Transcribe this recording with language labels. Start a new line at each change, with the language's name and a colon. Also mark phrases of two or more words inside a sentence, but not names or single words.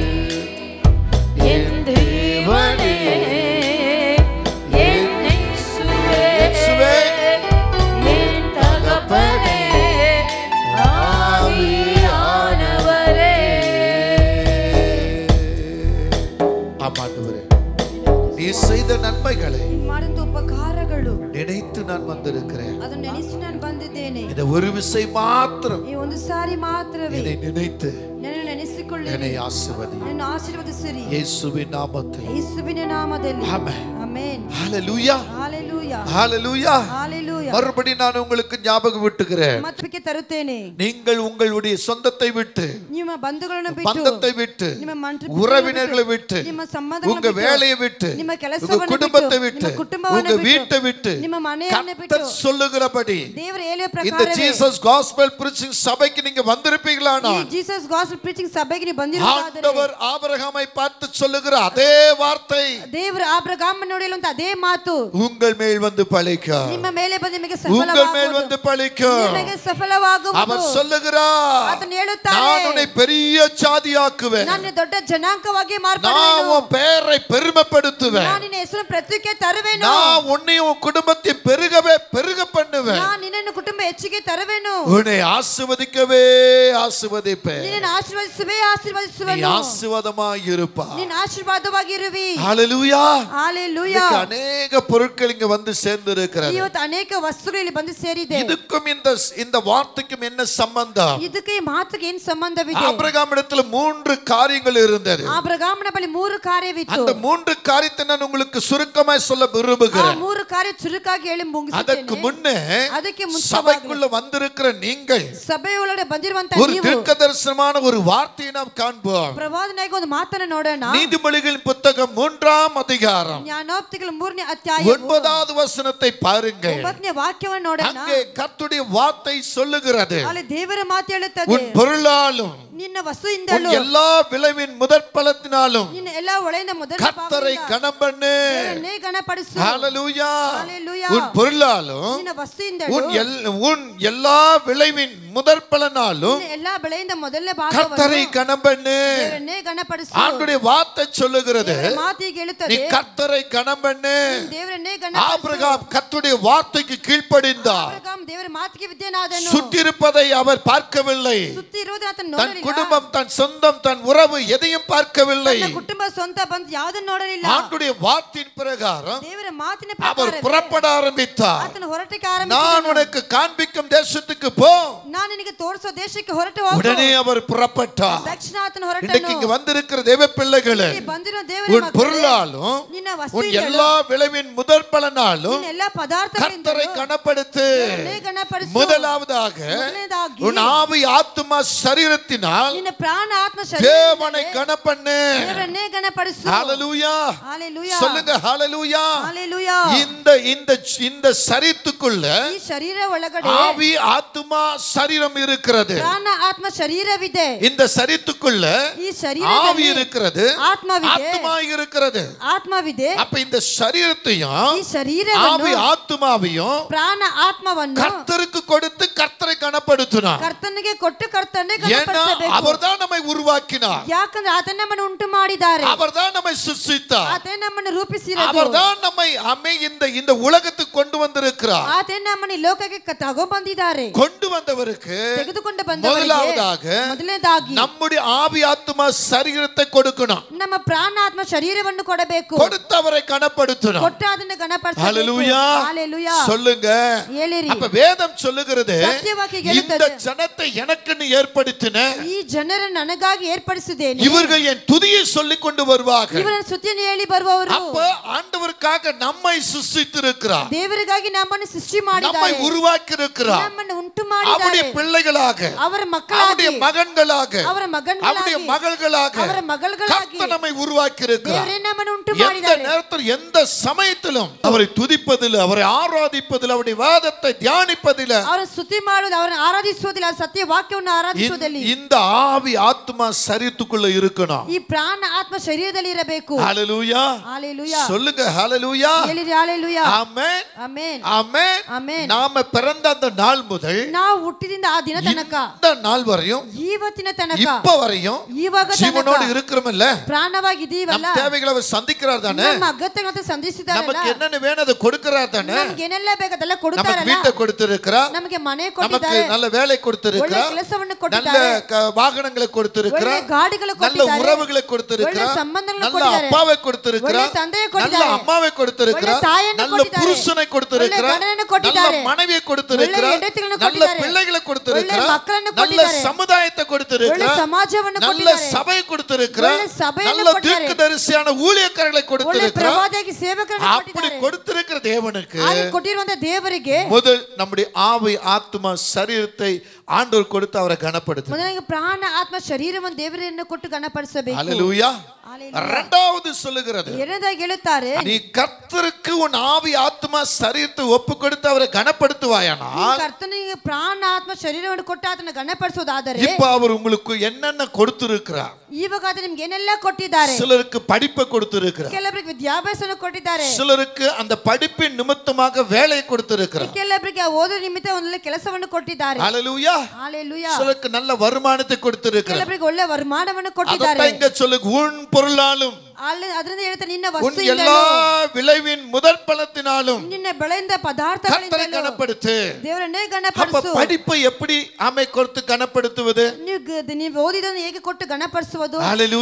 Tamil: என் தேவனே, என் இயேசுவே, இயேசுவே, என் தகப்பனே, ஆவியானவரே. ஆமாண்டவரே, நீ செய்த நன்மைகளை
Kannada: ಮಾಡಿದ ಉಪಕಾರಗಳು
Tamil: நினைத்து நான் வந்திருக்கிறேன்.
Kannada: ಅದನ್ನು ನೆನೆಸಿ ನಾನು ಬಂದಿದ್ದೇನೆ.
Tamil: இந்த ஒரு விசை மாத்திரம்
Kannada: ಈ ಒಂದು ಸಾರಿ ಮಾತ್ರವೇ
Tamil: என்னை நினைத்து
Kannada: ನನ್ನನ್ನು ನೆನೆಸಿಕೊಳ್ಳಿರಿ,
Tamil: என்னை ஆசீர்வதி.
Kannada: ನನ್ನನ್ನು ಆಶೀರ್ವದಿಸಿರಿ.
Tamil: இயேசுவின் நாமத்தில்.
Kannada: ಯೇಸುವಿನ ನಾಮದಲ್ಲಿ
Tamil: ஆமென்.
Kannada: ಆಮೆನ್.
Tamil: ஹalleluya.
Kannada: ಹಾಲೆಲೂಯಾ,
Tamil: ஹalleluya.
Kannada: ಹಾಲೆಲೂಯಾ.
Tamil: மறுபடி நான் உங்களுக்கு ஞாபகம் விட்டுகிறேன்.
Kannada: ಮತ್ತಕ್ಕೆ ತರುತ್ತೇನೆ.
Tamil: நீங்கள் உங்களுடைய சொந்தத்தை விட்டு,
Kannada: ನಿಮ್ಮ ಬಂಧುಗಳನ್ನು ಬಿಟ್ಟು,
Tamil: பந்தத்தை விட்டு,
Kannada: ನಿಮ್ಮ ಮಂತ್ರ
Tamil: உறவினர்களை விட்டு,
Kannada: ನಿಮ್ಮ ಸಂಬಂಧಗಳನ್ನು
Tamil: உங்க
Kannada: ಬಿಟ್ಟು,
Tamil: வேலையை விட்டு,
Kannada: ನಿಮ್ಮ
Tamil: உங்க
Kannada: ಕೆಲಸವನ್ನು
Tamil: குடும்பத்தை
Kannada: ಬಿಟ್ಟು,
Tamil: விட்டு,
Kannada: ನಿಮ್ಮ ಕುಟುಂಬವನ್ನು
Tamil: உங்க
Kannada: ಬಿಟ್ಟು,
Tamil: வீட்டை விட்டு,
Kannada: ನಿಮ್ಮ ಮನೆಯನ್ನು ಬಿಟ್ಟು,
Tamil: கர்த்தர் சொல்லுகிறபடி
Kannada: ದೇವರ ಹೇಳುವ
Tamil: இந்த
Kannada: ಪ್ರಕಾರವೇ
Tamil: ஜீசஸ் காஸ்பல் பிரீச்சிங் சபைக்கு நீங்க வந்திருப்பீங்களானா,
Kannada: ಈ ಜೀಸಸ್ ಗಾಸ್ಪಲ್ ಪ್ರೀಚಿಂಗ್ ಸಭೆಗೆ ನೀವು ಬಂದಿರುವುದಾದರೆ,
Tamil: ஆண்டவர் ஆபிரகாமை பார்த்து சொல்லுகிற அதே வார்த்தை
Kannada: ದೇವರು ಆಬ್ರಹಾಮನ ನೋಡಿರುವಂತ ಅದೇ ಮಾತು
Tamil: உங்கள் மேல் வந்து பலிக்கும்.
Kannada: ನಿಮ್ಮ ಮೇಲೆ ಬಂದು ನಿಮಗೆ
Tamil: உங்கள் மேல்
Kannada: ಸಫಲವಾಗುವುದು,
Tamil: வந்து பலிக்கும்.
Kannada: ನಿಮಗೆ ಸಫಲವಾಗುವುದು.
Tamil: அவர் சொல்லுகிறார்,
Kannada: ಆತನು ಹೇಳುತ್ತಾನೆ,
Tamil: நான் உன்னை பெரிய ஜாதியாக்குவேன்,
Kannada: ನಾನು ದೊಡ್ಡ ಜನಾಂಗವಾಗಿ
Tamil: நான்
Kannada: ಮಾರ್ಪಡುವೆನು,
Tamil: உன் பெயரை பெருமைப்படுத்துவேன்,
Kannada: ನಾನು ನಿನ್ನ ಹೆಸರು ಪ್ರತ್ಯುಕ್ಕೆ ತರುವೆನು,
Tamil: நான் உன்னையும் உன் குடும்பத்தையும் பெருகவே பெருக பண்ணுவேன்,
Kannada: ನಾನು ನಿನ್ನನ್ನು ಕುಟುಂಬ ಹೆಚ್ಚಿಗೆ ತರುವೆನು,
Tamil: உன்னை ஆசீர்வதிக்கவே ஆசீர்வதிப்பேன்,
Kannada: ನಿನ್ನನ್ನು ಆಶೀರ್ವದಿಸುವೆ
Tamil: நீ
Kannada: ಆಶೀರ್ವದಿಸುವೆನು,
Tamil: ஆசீர்வாதமாய் இருப்பாய்.
Kannada: ನಿನ್ನ ಆಶೀರ್ವಾದವಾಗಿರುವಿ.
Tamil: ஹalleluya.
Kannada: ಹಾಲೆಲೂಯಾ.
Tamil: இன்னைக்கு அநேக பொருட்கள் இங்க வந்து சேர்ந்து இருக்கிறது.
Kannada: ಇವತ್ತು ಅನೇಕ ವಸ್ತುಗಳು ಇಲ್ಲಿ ಬಂದು ಸೇರಿದೆ.
Tamil: இதுக்கும் இந்த வார்த்தைக்கும் என்ன சம்பந்தம்?
Kannada: ಇದಕ್ಕೆ ಈ ಮಾತಿಗೆ ಏನು ಸಂಬಂಧವಿದೆ?
Tamil: ஆபிரகாமிடத்தில் 3 காரியங்கள் இருந்தது.
Kannada: ಆಬ್ರಹಾಮನ ಬಳಿ 3 ಕಾರ್ಯವಿತ್ತು.
Tamil: அந்த 3 காரியத்தை நான் உங்களுக்கு சுருக்கமாய் சொல்ல
Kannada: ಆ
Tamil: விரும்புகிறேன்.
Kannada: 3 ಕಾರ್ಯ ಚುರುಕಾಗಿ ಹೇಳಿ ಅದಕ್ಕೆ ಮುಗಿಸುತ್ತೇನೆ. ಮುನ್ನೆ ಅದಕ್ಕೆ ಮುಂಚಿತವಾಗಿ
Tamil: சபைக்குள்ள வந்திருக்கிற நீங்கள்
Kannada: ಸಭೆಯೊಳಗೆ ಬಂದಿರುವಂತ
Tamil: ஒரு
Kannada: ನೀವು
Tamil: தீர்க்கதரிசனமான ஒரு வார்த்தையை நாம் காண்போம்.
Kannada: ಪ್ರವಾದನೆಗೆ ಒಂದು ಮಾತನ್ನ ನೋಡೋಣ.
Tamil: நீதிமொழிகளின் புத்தகம் 3ஆம் அதிகாரம்
Kannada: ಜ್ಞಾನೋಕ್ತಿಗಳ 3ನೇ ಅಧ್ಯಾಯ
Tamil: 9வது வசனத்தை பாருங்கள்.
Kannada: 9ನೇ ವಾಕ್ಯವನ್ನು ನೋಡೋಣ.
Tamil: அங்கே கர்த்தருடைய வார்த்தை சொல்லுகிறது,
Kannada: ಅಲ್ಲಿ ದೇವರ ಮಾತು ಹೇಳುತ್ತದೆ,
Tamil: உன் பொருளாலும்
Kannada: ನಿನ್ನ
Tamil: உன்
Kannada: ವಸ್ತುವಿಂದಲೂ
Tamil: எல்லா விளைவின் முதற்பலத்தினாலும்
Kannada: ನಿನ್ನ ಎಲ್ಲಾ ಒಳೆಯಿಂದ ಮೊದಲ
Tamil: கர்த்தரை கனம் பண்ணு.
Kannada: ದೇವರನ್ನೇ ಗಣಪಡಿಸು.
Tamil: ஹalleluya. ஹalleluya. உன் பொருளாலும்
Kannada: ನಿನ್ನ ವಸ್ತುವಿಂದಲೂ
Tamil: உன் எல்லா விளைவின் முதற்பலனாலும்
Kannada: ನಿನ್ನ ಎಲ್ಲಾ ಬೆಳೆಯಿಂದ ಮೊದಲನೇ
Tamil: கர்த்தரை
Kannada: ಭಾಗವನ್ನು
Tamil: கனம் பண்ணு.
Kannada: ದೇವರನ್ನೇ ಗಣಪಡಿಸು.
Tamil: ஆண்டவருடைய வார்த்தை சொல்லுகிறது,
Kannada: ದೇವರ ಮಾತು ಹೀಗೆ
Tamil: நீ
Kannada: ಹೇಳುತ್ತದೆ,
Tamil: கர்த்தரை கனம் பண்ணு.
Kannada: ದೇವರನ್ನೇ ಗಣಪಡಿಸು.
Tamil: ஆபிரகாம் கர்த்தருடைய வார்த்தைக்கு கீழ்ப்படிந்தார்.
Kannada: ಆಬ್ರಹಾಮ್ ದೇವರ ಮಾತಿಗೆ ವಿಧೇಯನಾದನು.
Tamil: சுற்றிருப்பதை அவர் பார்க்கவில்லை.
Kannada: ಸುತ್ತಿ ಇರುವುದನ್ನು ಆತನು
Tamil: தன்
Kannada: ನೋಡಲಿಲ್ಲ.
Tamil: குடும்பம், தன் சொந்தம், தன் உறவு எதையும் பார்க்கவில்லை.
Kannada: ತನ್ನ ಕುಟುಂಬ ಸ್ವಂತ ಬಂದು ಯಾವುದನ್ನು ನೋಡಲಿಲ್ಲ.
Tamil: ஆண்டவருடைய வார்த்தையின் பிரகாரம்
Kannada: ದೇವರ ಮಾತಿನ
Tamil: அவர்
Kannada: ಪ್ರಕಾರ
Tamil: புறப்பட ஆரம்பித்தார்.
Kannada: ಆತನು ಹೊರಟಕ್ಕೆ
Tamil: நான்
Kannada: ಆರಂಭಿಸಿದನು.
Tamil: உனக்கு காண்பிக்கும் தேசத்துக்கு போ.
Kannada: ನಾನು ನಿನಗೆ ತೋರಿಸೋ ದೇಶಕ್ಕೆ ಹೊರಟು ಹೋಗು.
Tamil: உடனே அவர் புறப்பட்டார்.
Kannada: ತಕ್ಷಣ ಆತನು ಹೊರಟನು.
Tamil: இன்றைக்கு இங்க வந்திருக்கிற தேவ பிள்ளைகளே,
Kannada: ಇಲ್ಲಿ ಬಂದಿರೋ ದೇವರ
Tamil: உன்
Kannada: ಮಕ್ಕಳೇ,
Tamil: பொருளாலும்
Kannada: ನಿನ್ನ
Tamil: உன்
Kannada: ವಸ್ತುವಿಂದಲೂ
Tamil: எல்லா விளைவின் முதற் பலனாலும்
Kannada: ನಿನ್ನ ಎಲ್ಲಾ
Tamil: கர்த்தரை
Kannada: ಪದಾರ್ಥಗಳಿಂದಲೂ
Tamil: கனப்படுத்து.
Kannada: ದೇವರನ್ನೇ ಗಣಪಡಿಸು.
Tamil: முதலாவதாக
Kannada: ಮೊದಲನೇದಾಗಿ
Tamil: உன் ஆவி ஆத்துமா சரீரத்தினால்
Kannada: ನಿನ್ನ ಪ್ರಾಣ ಆತ್ಮ
Tamil: தேவனை
Kannada: ಶರೀರ
Tamil: கனப்பண்ணு.
Kannada: ದೇವರನ್ನೇ ಗಣಪಡಿಸು.
Tamil: ஹalleluya. ஹalleluya. சொல்லுங்க ஹalleluya. ஹalleluya. இந்த இந்த இந்த சரீரத்துக்குள்ள
Kannada: ಈ ಶರೀರ ಒಳಗಡೆ
Tamil: ஆவி ஆத்துமா சரீரம் இருக்கிறது.
Kannada: ಪ್ರಾಣ ಆತ್ಮ ಶರೀರವಿದೆ.
Tamil: இந்த சரீரத்துக்குள்ள
Kannada: ಈ
Tamil: ஆவி
Kannada: ಶರೀರದಲ್ಲಿ
Tamil: இருக்கிறது,
Kannada: ಆತ್ಮವಿದೆ.
Tamil: ஆத்துமா இருக்கிறது.
Kannada: ಆತ್ಮವಿದೆ.
Tamil: அப்ப இந்த சரீரத்தையும்
Kannada: ಈ ಶರೀರವನ್ನು
Tamil: ஆவி ஆத்துமாவையும்
Kannada: ಪ್ರಾಣ ಆತ್ಮವನ್ನು
Tamil: கர்த்தருக்கு கொடுத்து கர்த்தரை கனப்படுத்தினார்.
Kannada: ಕರ್ತನಿಗೆ ಕೊಟ್ಟು ಕರ್ತನೇ
Tamil: ஏன்னா
Kannada: ಗಣಪಡಿಸಬೇಕು.
Tamil: அவர்தான் நம்மை உருவாக்கினார்.
Kannada: ಯಾಕಂದ್ರೆ ಆತನ ನಮ್ಮನ್ನು ಉಂಟು ಮಾಡಿದ್ದಾರೆ.
Tamil: அவர்தான் நம்மை சிருஷ்டித்தார்.
Kannada: ಆತನ ನಮ್ಮನ್ನು ರೂಪಿಸಿರೋದು.
Tamil: அவர்தான் நம்மை இந்த உலகத்துக்கு கொண்டு வந்திருக்கிறார்.
Kannada: ಆತನ ನಮ್ಮನ್ನು ಈ ಲೋಕಕ್ಕೆ ತಗೊಂಡು ಬಂದಿದ್ದಾರೆ.
Tamil: கொண்டு வந்தவருக்கு
Kannada: ತೆಗೆದುಕೊಂಡು ಬಂದವರಿಗೆ
Tamil: முதலாவதாக
Kannada: ಮೊದಲನೇದಾಗಿ
Tamil: நம்முடைய ஆவி ஆத்துமா சரீரத்தை கொடுக்கணும்.
Kannada: ನಮ್ಮ ಪ್ರಾಣ ಆತ್ಮ ಶರೀರವನ್ನು ಕೊಡಬೇಕು.
Tamil: கொடுத்து அவரை கனப்படுத்தணும்.
Kannada: ಕೊಟ್ಟು ಅದನ್ನು ಗಣಪಡಿಸಬೇಕು.
Tamil: ஹalleluya. ஹalleluya. சொல்லுங்க.
Kannada: ಹೇಳಿರಿ.
Tamil: அப்ப வேதம் சொல்லுகிறது,
Kannada: ಸತ್ಯವಾಗಿ
Tamil: இந்த
Kannada: ಹೇಳುತ್ತದೆ,
Tamil: ஜனத்தை எனக்குன்னு ஏற்படுத்தின
Kannada: ಈ ಜನರನ್ನು ನನಗಾಗಿ ಏರ್ಪಡಿಸಿದ್ದೇನೆ.
Tamil: இவர்கள் என் துதியை சொல்லிக் கொண்டு வருவார்கள்.
Kannada: ಇವರ ಸ್ತುತಿಯನ್ನು ಹೇಳಿ ಬರುವವರು.
Tamil: அப்ப ஆண்டவருக்காக நம்மை சிருஷ்டித்திருக்கிறார்.
Kannada: ದೇವರಿಗಾಗಿ ನಮ್ಮನ್ನು ಸೃಷ್ಟಿ
Tamil: நம்மை
Kannada: ಮಾಡಿದ್ದಾರೆ.
Tamil: உருவாக்கி இருக்கிறார்.
Kannada: ನಮ್ಮನ್ನು ಉಂಟು
Tamil: அவருடைய
Kannada: ಮಾಡಿದ್ದಾರೆ.
Tamil: பிள்ளைகளாக,
Kannada: ಅವರ
Tamil: அவருடைய
Kannada: ಮಕ್ಕಳಾಗಿ,
Tamil: மகன்களாக,
Kannada: ಅವರ
Tamil: அவருடைய
Kannada: ಮಗನ್ಗಳಾಗಿ,
Tamil: மகள்களாக
Kannada: ಅವರ ಮಗಳ್ಗಳಾಗಿ
Tamil: கர்த்தர் நம்மை உருவாக்கி இருக்கிறார்.
Kannada: ದೇವರೇ ನಮ್ಮನ್ನು ಉಂಟು
Tamil: எந்த
Kannada: ಮಾಡಿದ್ದಾರೆ.
Tamil: நேரத்தில் எந்த சமயத்திலும் அவரை துதிப்பதில், அவரை ஆராதிப்பதில், அவருடைய வாதத்தை தியானிப்பதில்,
Kannada: ಅವರ ಸ್ತುತಿ ಮಾಡುವುದು, ಅವರನ್ನು ಆರಾಧಿಸುವುದಿಲ್ಲ, ಸತ್ಯ ವಾಕ್ಯವನ್ನು ಆರಾಧಿಸುವುದಲ್ಲಿ
Tamil: இந்த ஆவி ஆத்மா சரீரத்துக்குள்ள இருக்கணும்.
Kannada: ಈ ಪ್ರಾಣ ಆತ್ಮ ಶರೀರದಲ್ಲಿ ಇರಬೇಕು.
Tamil: ஹalleluya. ஹalleluya. சொல்லுங்க ஹalleluya.
Kannada: ಹೇಳಿರಿ ஹalleluya.
Tamil: ஆமென்.
Kannada: ಆಮೆನ್.
Tamil: ஆமென்.
Kannada: ಆಮೆನ್.
Tamil: நாம பிறந்த அந்த நாள் முதல்
Kannada: ನಾವು ಹುಟ್ಟಿದಿಂದ ಆ ದಿನ ತನಕ,
Tamil: இந்த நாள் வரையும்,
Kannada: ಇವತ್ತಿನ ತನಕ,
Tamil: இப்ப வரையும்
Kannada: ಇವಾಗ
Tamil: ஜீவனோடு
Kannada: ತನಕ
Tamil: இருக்கிறோம்ல,
Kannada: ಪ್ರಾಣವಾಗಿ ಇದೀವಲ್ಲ.
Tamil: நம்ம தேவைகளை அவர் சந்திக்கிறார் தானே.
Kannada: ನಮ್ಮ ಅಗತ್ಯಗಳನ್ನು ಸಂಧಿಸಿದಾರಲ್ಲ.
Tamil: நமக்கு என்னென்ன வேணும் அதை கொடுக்கிறார் தானே.
Kannada: ನಮಗೆ ಏನೆಲ್ಲ ಬೇಕದೆಲ್ಲ
Tamil: நமக்கு
Kannada: ಕೊಡುತ್ತಾರಲ್ಲ.
Tamil: வீட்டை கொடுத்திருக்கிறார்,
Kannada: ನಮಗೆ ಮನೆ
Tamil: நமக்கு
Kannada: ಕೊಟ್ಟಿದ್ದಾರೆ,
Tamil: நல்ல வேலை
Kannada: ಒಳ್ಳೆ
Tamil: கொடுத்திருக்கிறார்,
Kannada: ಕೆಲಸವನ್ನು
Tamil: நல்ல
Kannada: ಕೊಟ್ಟಿದ್ದಾರೆ,
Tamil: வாகனங்களை
Kannada: ಒಳ್ಳೆ
Tamil: கொடுத்திருக்கிறார்,
Kannada: ಗಾಡಿಗಳು
Tamil: நல்ல
Kannada: ಕೊಟ್ಟಿದ್ದಾರೆ,
Tamil: உறவுகளை
Kannada: ಒಳ್ಳೆ
Tamil: கொடுத்திருக்கிறார்,
Kannada: ಸಂಬಂಧಗಳನ್ನು
Tamil: நல்ல
Kannada: ಕೊಟ್ಟಿದ್ದಾರೆ,
Tamil: அப்பாவை
Kannada: ಒಳ್ಳೆ
Tamil: கொடுத்திருக்கிறார்,
Kannada: ತಂದೆயை
Tamil: நல்ல
Kannada: ಕೊಟ್ಟಿದ್ದಾರೆ,
Tamil: அம்மாவை கொடுத்திருக்கிறார்,
Kannada: ಒಳ್ಳೆ ತಾಯಿಯನ್ನು
Tamil: நல்ல
Kannada: ಕೊಟ್ಟಿದ್ದಾರೆ,
Tamil: புருஷனை கொடுத்திருக்கிறார்,
Kannada: ಒಳ್ಳೆ ಗಂಡನನ್ನು
Tamil: நல்ல
Kannada: ಕೊಟ್ಟಿದ್ದಾರೆ,
Tamil: மனைவியை
Kannada: ಒಳ್ಳೆ
Tamil: கொடுத்திருக்கிறார்,
Kannada: ಹೆಂಡತಿಗಳನ್ನು
Tamil: நல்ல
Kannada: ಕೊಟ್ಟಿದ್ದಾರೆ,
Tamil: பிள்ளைகளை
Kannada: ಒಳ್ಳೆ
Tamil: கொடுத்திருக்கிறார்,
Kannada: ಮಕ್ಕಳನ್ನು
Tamil: நல்ல
Kannada: ಕೊಟ್ಟಿದ್ದಾರೆ,
Tamil: சமுதாயத்தை
Kannada: ಒಳ್ಳೆ
Tamil: கொடுத்திருக்கிறார்,
Kannada: ಸಮಾಜವನ್ನು
Tamil: நல்ல
Kannada: ಕೊಟ್ಟಿದ್ದಾರೆ,
Tamil: சபை கொடுத்திருக்கிறார்,
Kannada: ಒಳ್ಳೆ ಸಭೆಯನ್ನು
Tamil: நல்ல
Kannada: ಕೊಟ್ಟಿದ್ದಾರೆ,
Tamil: தீர்க்கதரிசியான ஊழியக்காரர்களை
Kannada: ಒಳ್ಳೆ
Tamil: கொடுத்திருக்கிறார்.
Kannada: ಪ್ರವಾದಿಯಾಗಿ ಸೇವಕರನ್ನು
Tamil: அப்படி
Kannada: ಕೊಟ್ಟಿದ್ದಾರೆ.
Tamil: கொடுத்திருக்கிற தேவனுக்கு
Kannada: ಹಾಗೆ ಕೊಟ್ಟಿರುವಂತ ದೇವರಿಗೆ
Tamil: முதல் நம்முடைய ஆவி ஆத்மா சரீரத்தை ஆண்டவர் கொடுத்து அவரை கனப்படுத்து.
Kannada: ಮೊದಲಿಗೆ ಪ್ರಾಣ ಆತ್ಮ ಶರೀರವನ್ನು ದೇವರನ್ನು ಕೊಟ್ಟು ಗಣಪಡಿಸಬೇಕು.
Tamil: ஹalleluya. இரண்டாவது சொல்லுகிறது,
Kannada: ಎರಡನೇದಾಗಿ ಹೇಳುತ್ತಾರೆ,
Tamil: நீ கர்த்தருக்கு உன் ஆவி ஆத்மா சரீரத்தை ஒப்பு கொடுத்து அவரை கனப்படுத்துவாயானால்,
Kannada: ಕರ್ತನಿಗೆ ಪ್ರಾಣ ಆತ್ಮ ಶರೀರವನ್ನು ಕೊಟ್ಟು ಆತನ ಗಣಪಡಿಸುವುದಾದರೆ,
Tamil: இப்ப அவர் உங்களுக்கு என்னென்ன கொடுத்திருக்கிறார்.
Kannada: ಇವಾಗ ಆತ ನಿಮ್ಗೆ ಏನೆಲ್ಲ ಕೊಟ್ಟಿದ್ದಾರೆ.
Tamil: சிலருக்கு படிப்பை கொடுத்திருக்கிறார்,
Kannada: ಕೆಲವರಿಗೆ ವಿದ್ಯಾಭ್ಯಾಸವನ್ನು ಕೊಟ್ಟಿದ್ದಾರೆ,
Tamil: சிலருக்கு அந்த படிப்பின் நிமித்தமாக வேலையை கொடுத்திருக்கிறார்.
Kannada: ಕೆಲವರಿಗೆ ಓದೋ ನಿಮಿತ್ತ ಒಂದೊಳ್ಳೆ ಕೆಲಸವನ್ನು ಕೊಟ್ಟಿದ್ದಾರೆ.
Tamil: ஹalleluya. ஹalleluya. சிலருக்கு நல்ல வருமானத்தை கொடுத்திருக்கிறார்.
Kannada: ಕೆಲವರಿಗೆ ಒಳ್ಳೆ ವರಮಾನವನ್ನು ಕೊಟ್ಟಿದ್ದಾರೆ.
Tamil: அதான் இங்க சொல்லுங்க, உன் பொருளாலும்
Kannada: ಅದರಿಂದ ಹೇಳ್ತಾರೆ, ನಿನ್ನ
Tamil: உன்
Kannada: ವಸ್ತುವಿಂದಲೂ,
Tamil: எல்லா விளைவின் முதற் பலத்தினாலும்
Kannada: ನಿನ್ನ ಬೆಳೆಯಿಂದ
Tamil: கர்த்தரை
Kannada: ಪದಾರ್ಥಗಳಿಂದಲೂ
Tamil: கனப்படுத்து.
Kannada: ದೇವರನ್ನೇ
Tamil: அப்ப
Kannada: ಗಣಪಡಿಸು.
Tamil: படிப்பை எப்படி ஆமை கொடுத்து கனப்படுத்துவது?
Kannada: ನೀವು ಓದಿದನ್ನು ಹೇಗೆ ಕೊಟ್ಟು ಗಣಪಡಿಸುವುದು?